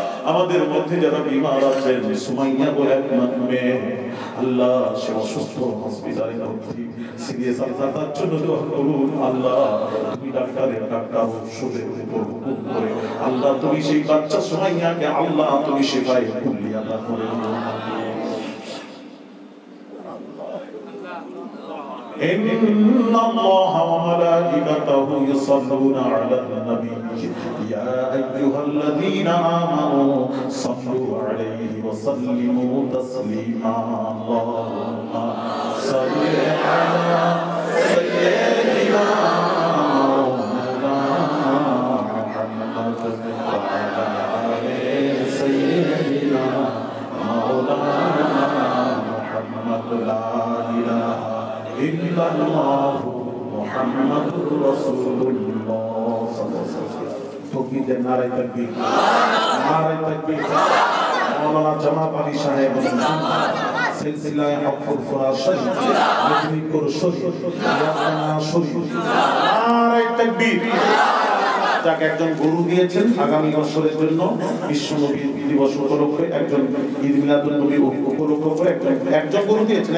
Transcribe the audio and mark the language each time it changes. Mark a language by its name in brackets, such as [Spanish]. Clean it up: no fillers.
[Bangla] আমাদের মধ্যে যারা বিমার আছেন, সুমাইয়া বলে এক মেয়ে, আল্লাহ সে অসুস্থ, হসপিটালে ভর্তি, সিরিয়াস, আল্লাহ তার জন্য দোয়া করুন আল্লাহ। তুমি ডাক্তারের ডাক্তার ওষুধের উপর হুকুম করে আল্লাহ, তুমি সেই বাচ্চা সুমাইয়াকে আল্লাহ তুমি শিফায়ে কুল্লিয়া দান করে দিও। [Arabic] إن الله وملائكته يصلون على النبي يا أيها الذين آمنوا صلوا عليه وسلموا تسليما اللهم صل على سيدنا محمد وعلى آل سيدنا مولانا محمد لا إله إلا الله محمد رسول الله صلى الله عليه وسلم। [Urdu] تكبير نعرہ تکبیر، نعرہ تکبیر۔ [Bangla] مولانا جماعت علی সাহেব সিলসিলা হকফুল ফুরাত শরীফ, মেদিনীপুর শরীফ, ইয়াকানা শরীফ, নারে তাকবীর। যাকে একজন গুরু দিয়েছেন আগামী বছরের জন্য বিশ্ব নবী দিবস উপলক্ষে, একজন ঈদ মিলাদুন নবী উপলক্ষ করে একজন গুরু দিয়েছেন।